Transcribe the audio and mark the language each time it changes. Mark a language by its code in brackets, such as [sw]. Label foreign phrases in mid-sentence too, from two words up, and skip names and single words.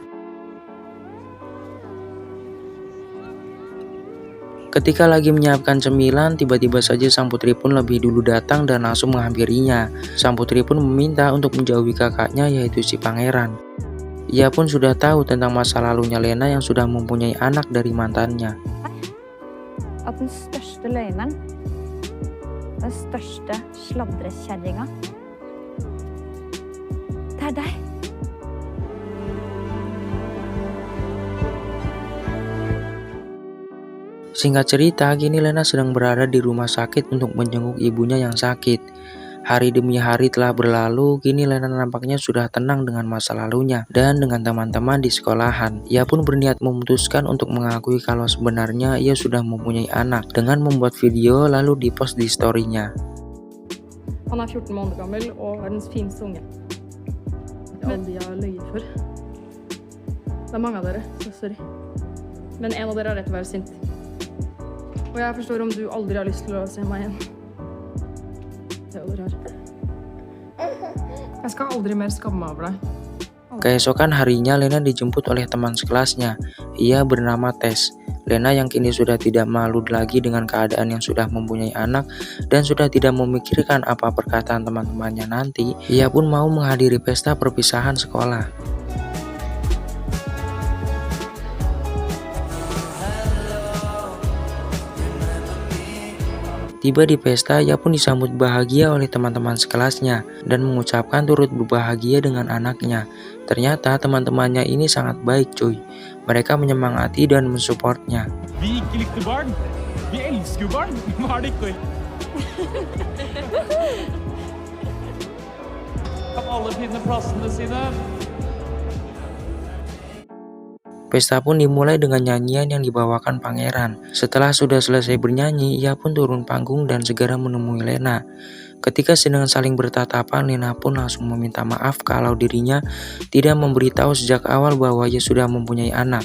[id] Ketika lagi menyiapkan cemilan, tiba-tiba saja sang putri pun lebih dulu datang dan langsung menghampirinya. Sang putri pun meminta untuk menjauhi kakaknya, yaitu si pangeran. Ia pun sudah tahu tentang masa lalunya Lena yang sudah mempunyai anak dari mantannya. [no] At den største løgneren, den største sladrekjerringa, det er deg. [id] Singkat cerita, kini Lena sedang berada di rumah sakit untuk menjenguk ibunya yang sakit. Hari demi hari telah berlalu, kini Lena nampaknya sudah tenang dengan masa lalunya dan dengan teman-teman di sekolahan. Ia pun berniat memutuskan untuk mengakui kalau sebenarnya ia sudah mempunyai anak dengan membuat video lalu dipost di story-nya. [no] Han er 14 måneder gammel og verdens fineste unge. Det er alle de har løyet for. Det er mange av dere, så sorry. Men en av dere har rett til å være sint. Og jeg forstår om du aldri har lyst til å se meg igjen. Det er jo dere har. Jeg skal aldri mer skamme meg over deg. [id] Keesokan harinya, Lena dijemput oleh teman sekelasnya. Ia bernama Tess. Lena yang kini sudah tidak malu lagi dengan keadaan yang sudah mempunyai anak dan sudah tidak memikirkan apa perkataan teman-temannya nanti, ia pun mau menghadiri pesta perpisahan sekolah. Tiba di pesta, ia pun disambut bahagia oleh teman-teman sekelasnya dan mengucapkan turut berbahagia dengan anaknya. Ternyata teman-temannya ini sangat baik cuy. Mereka menyemangati dan mensupportnya. [no] Vi ikke likte barn. Vi elsker jo barn. Hva er det ikke? Kan alle finne plassene sine? [id] Pesta pun dimulai dengan nyanyian yang dibawakan pangeran. Setelah sudah selesai bernyanyi, ia pun turun panggung dan segera menemui Lena. Ketika sedang saling bertatapan, Lena pun langsung meminta maaf kalau dirinya tidak memberitahu sejak awal bahwa ia sudah mempunyai anak.